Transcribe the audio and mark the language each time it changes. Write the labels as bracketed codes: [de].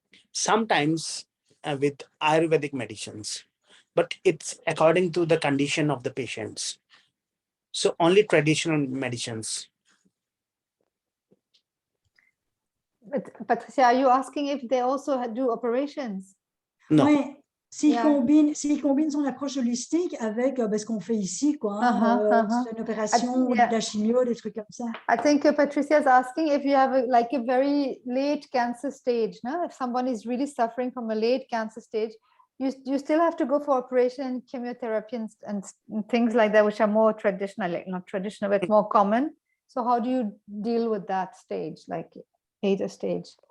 [en] Sometimes with ayurvedic medicines, but it's according to the condition of the patients. So only traditional medicines. But Patricia, are you asking if they also do operations? No. [fr] Oui. s'il combine son approche holistique avec ce qu'on fait ici, quoi, une opération, de la chimio, des trucs comme ça. [en] I think Patricia is asking if you have a very late cancer stage, no? If someone is really suffering from a late cancer stage, you still have to go for operation, chemotherapy and things like that, which are more traditional, like not traditional, but more common. So how do you deal with that stage, like later stage?